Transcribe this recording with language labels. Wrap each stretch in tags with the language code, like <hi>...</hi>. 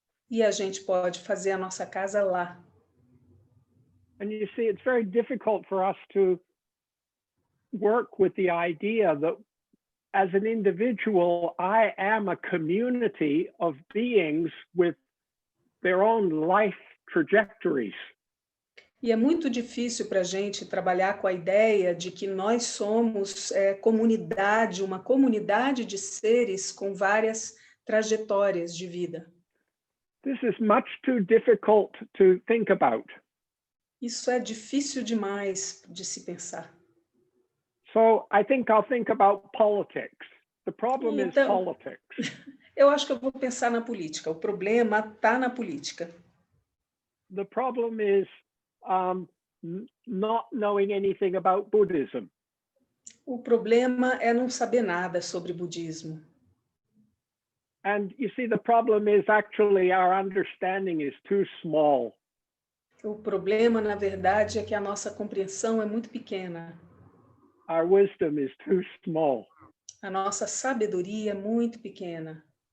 <pt>E a gente pode fazer a nossa casa lá.</pt> <en>And you see, it's very difficult for us to work with the idea that as an individual, I am a community of beings with their own life trajectories.</en> <pt>E é muito difícil para a gente trabalhar com a ideia de que nós somos comunidade, uma comunidade de seres com várias trajetórias de vida.</pt> <en>This is much too difficult to think about.</en> <pt>Isso é difícil demais de se pensar.</pt> <en>So I think I'll think about politics. The problem is</en> <pt>Então,</pt> <en>politics.</en> <pt>eu acho que eu vou pensar na política. O problema está na política.</pt> <en>The problem is not knowing anything about Buddhism.</en> <pt>O problema é não saber nada sobre budismo.</pt> <en>And you see, the problem is actually our understanding is too small.</en> <pt>O problema, na verdade, é que a nossa compreensão é muito pequena.</pt> <en>Our wisdom is too small.</en> <pt>A nossa sabedoria é muito pequena.</pt>